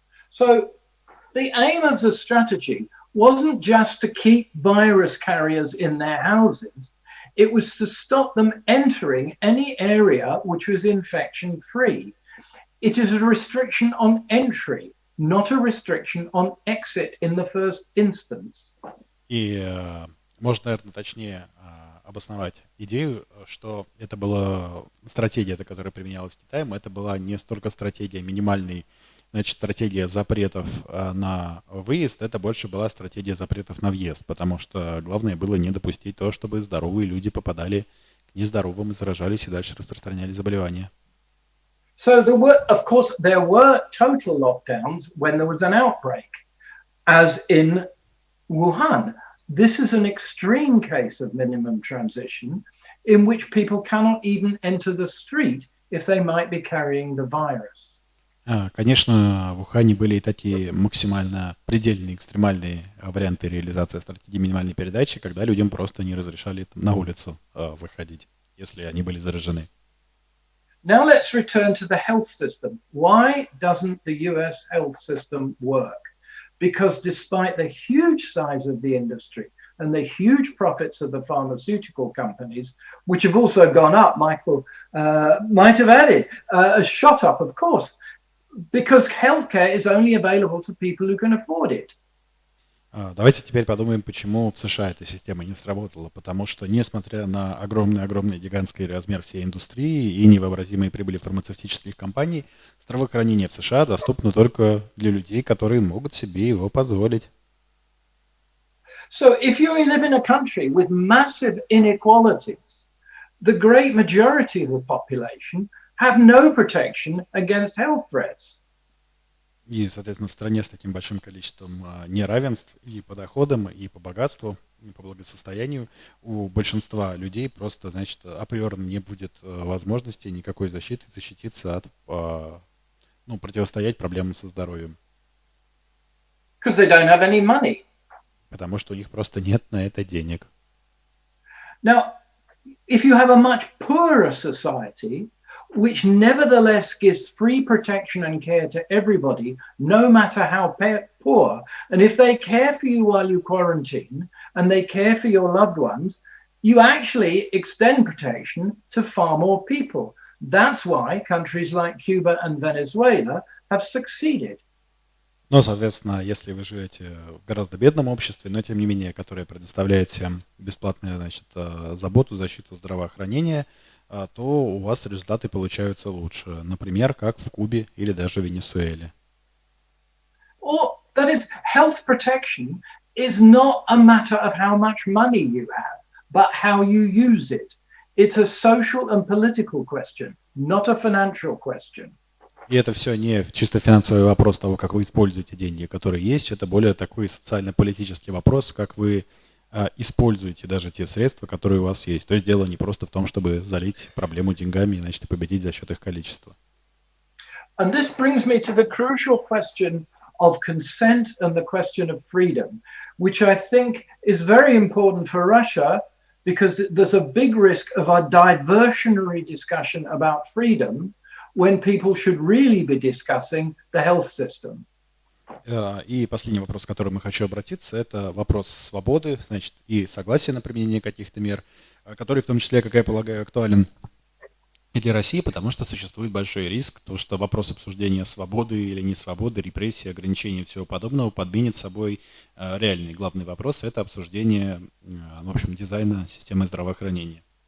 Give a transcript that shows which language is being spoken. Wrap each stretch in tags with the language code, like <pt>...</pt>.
<en>So the aim of the strategy wasn't just to keep virus carriers in their houses. It was to stop them entering any area which was infection free. It is a restriction on entry, not a restriction on exit in the first instance.</en> <ru>И можно, наверное, точнее обосновать идею, что это была стратегия, которая применялась Китаем, это была не столько стратегия минимальной, значит, стратегия запретов на выезд, это больше была стратегия запретов на въезд, потому что главное было не допустить то, чтобы здоровые люди попадали к нездоровым и заражались и дальше распространяли заболевания.</ru> <en>So of course, there were total lockdowns when there was an outbreak, as in Wuhan. This is an extreme case of minimum transition in which people cannot even enter the street if they might be carrying the virus.</en> <ru>Конечно, в Ухане были и такие максимально предельные, экстремальные варианты реализации стратегии минимальной передачи, когда людям просто не разрешали на улицу выходить, если они были заражены.</ru> <en>Now let's return to the health system. Why doesn't the US health system work? Because despite the huge size of the industry and the huge profits of the pharmaceutical companies, which have also gone up, Michael might have added, shot up, of course, because healthcare is only available to people who can afford it.</en> <ru>Давайте теперь подумаем, почему в США эта система не сработала. Потому что, несмотря на огромный гигантский размер всей индустрии и невообразимые прибыли фармацевтических компаний, здравоохранение в США доступно только для людей, которые могут себе его позволить.</ru> <en>So if you live in a country with massive inequalities, the great majority of the population have no protection against health threats.</en> <ru>И, соответственно, в стране с таким большим количеством неравенств и по доходам, и по богатству, и по благосостоянию у большинства людей просто, значит, априорно не будет возможности никакой защиты защититься от, ну, противостоять проблемам со здоровьем.</ru> <en>Because they don't have any money.</en> <ru>Потому что у них просто нет на это денег.</ru> <en>Now, if you have a much poorer society which nevertheless gives free protection and care to everybody, no matter how poor. And if they care for you while you quarantine and they care for your loved ones, you actually extend protection to far more people. That's why countries like Cuba and Venezuela have succeeded.</en> <ru>Но, соответственно, если вы живете в гораздо бедном обществе, но тем не менее, которое предоставляет всем бесплатную, значит, заботу, защиту, здравоохранения, то у вас результаты получаются лучше. Например, как в Кубе или даже в Венесуэле.</ru> <en>Or that is, health protection is not a matter of how much money you have, but how you use it. It's a social and political question, not a financial question.</en> <ru>И это все не чисто финансовый вопрос того, как вы используете деньги, которые есть. Это более такой социально-политический вопрос, как вы используете даже те средства, которые у вас есть. То есть дело не просто в том, чтобы залить проблему деньгами и, значит, победить за счет их количества.</ru> <en>And this brings me to the crucial question of consent and the question of freedom, which I think is very important for Russia because there's a big risk of a diversionary discussion about freedom when people should really be discussing the health system.</en> <ru>И последний вопрос, к которому я хочу обратиться, это вопрос свободы, значит, и согласия на применение каких-то мер, который в том числе, как я полагаю, актуален и для России, потому что существует большой риск, то, что вопрос обсуждения свободы или не свободы, репрессий, ограничений и всего подобного подменит собой реальный главный вопрос, это обсуждение, в общем, дизайна системы здравоохранения.</ru>